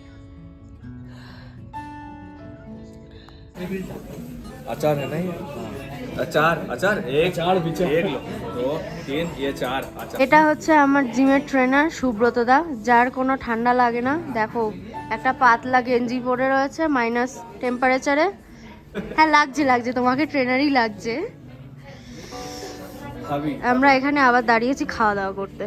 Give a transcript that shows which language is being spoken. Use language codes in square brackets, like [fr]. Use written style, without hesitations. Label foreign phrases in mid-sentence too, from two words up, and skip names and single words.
[hi] अचार है नहीं? अचार अचार एक चार पीछे एक लो दो तीन ये चार अचार। [bn] এটা হচ্ছে আমার জিমের ট্রেনার সুব্রত দা, যার কোনো ঠান্ডা লাগে না। দেখো একটা পাতলা গেঞ্জি পরে রয়েছে [en] minus temperature. [bn] হ্যাঁ লাগছে, তোমাকে ট্রেনারই লাগছে। আমরা এখানে আবার দাঁড়িয়েছি খাওয়া দাওয়া করতে।